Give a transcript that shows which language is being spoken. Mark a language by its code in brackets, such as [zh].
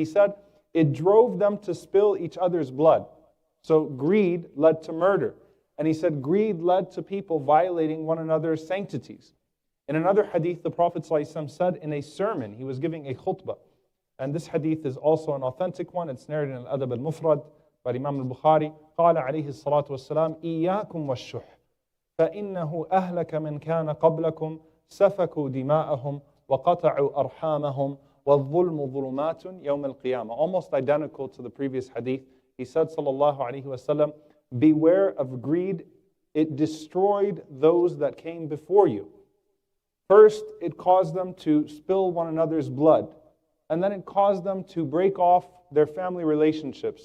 [en] He said, it drove them to spill each other's blood. So greed led to murder. And he said, greed led to people violating one another's sanctities. In another hadith, the Prophet ﷺ said in a sermon, he was giving a khutbah. And this hadith is also an authentic one. It's narrated in Al-Adab al-Mufrad by Imam al-Bukhari. [ar] قال عليه الصلاة والسلام إياكم والشح فإنه أهلك من كان قبلكم سفكوا دماءهم وقطعوا أرحامهم وَالظُّلْمُ ظُلُمَاتٌ يَوْمَ الْقِيَامَةِ. [en] Almost identical to the previous hadith. He said, sallallahu alayhi wa sallam, beware of greed. It destroyed those that came before you. First, it caused them to spill one another's blood. And then it caused them to break off their family relationships.